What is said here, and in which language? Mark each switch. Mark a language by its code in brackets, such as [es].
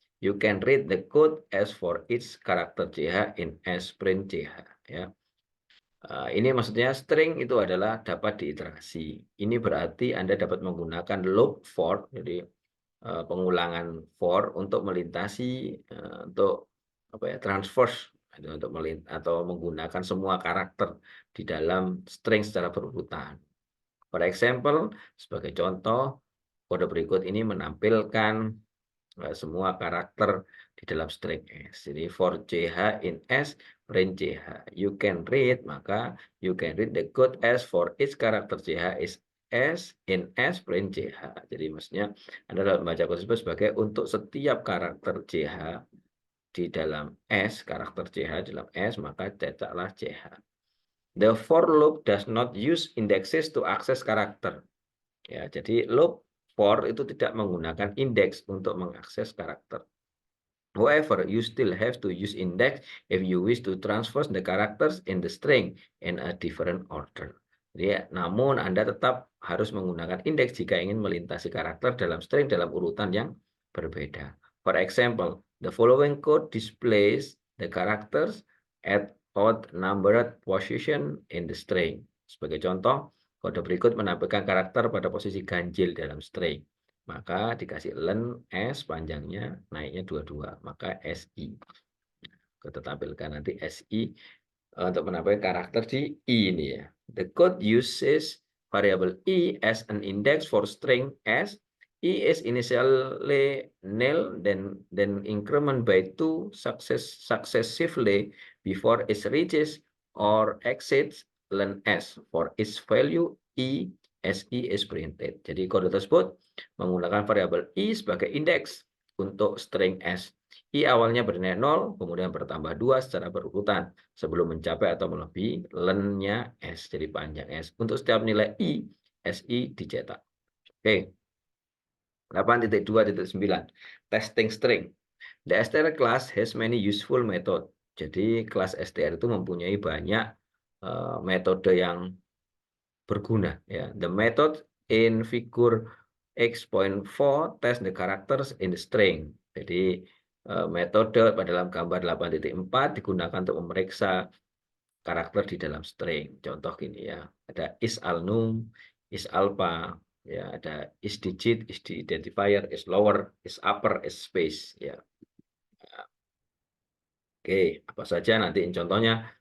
[en] You can read the code as for each character CH in S print CH, ya. [id] Ini maksudnya string itu adalah dapat diiterasi. Ini berarti Anda dapat menggunakan loop for, jadi pengulangan for untuk melintasi untuk apa ya, transverse untuk atau menggunakan semua karakter di dalam string secara berurutan. [en] For example, [id] sebagai contoh, kode berikut ini menampilkan semua karakter di dalam string S. Jadi for CH in S, print CH. [en] You can read, maka you can read the code S for each character CH is S in S, print CH. [id] Jadi maksudnya Anda dapat membaca kode tersebut sebagai untuk setiap karakter CH di dalam S, karakter CH dalam S, maka cetaklah CH. [en] The for loop does not use indexes to access karakter. [id] Ya, jadi loop for itu tidak menggunakan indeks untuk mengakses karakter. [en] However, you still have to use index if you wish to transfer the characters in the string in a different order. [id] Jadi, namun Anda tetap harus menggunakan indeks jika ingin melintasi karakter dalam string dalam urutan yang berbeda. [en] For example, the following code displays the characters at odd numbered position in the string. [id] Sebagai contoh, kode berikut menampilkan karakter pada posisi ganjil dalam string. Maka dikasih len S panjangnya naiknya 22, maka SI. Kita tampilkan nanti SI untuk menampilkan karakter di I ini, ya. [en] The code uses variable I as an index for string S. I is initially nil, then increment by 2 successively before it reaches or exceeds len S. For its value I SI is printed. [id] Jadi kode tersebut menggunakan variabel I sebagai indeks untuk string S. I awalnya bernilai 0, kemudian bertambah 2 secara berurutan sebelum mencapai atau melebihi len-nya S, jadi panjang S. Untuk setiap nilai I, SI dicetak. Oke. [en] 8.2.9 Testing string. The str class has many useful method. [id] Jadi kelas str itu mempunyai banyak metode yang berguna. Ya. [en] The method in figure X.4 test the characters in the string. [id] Jadi metode pada dalam gambar 8.4 digunakan untuk memeriksa karakter di dalam string. Contoh gini ya, ada is alnum, is alpha, ya ada is digit, is identifier, is lower, is upper, is space. Ya. Oke, apa saja nanti contohnya.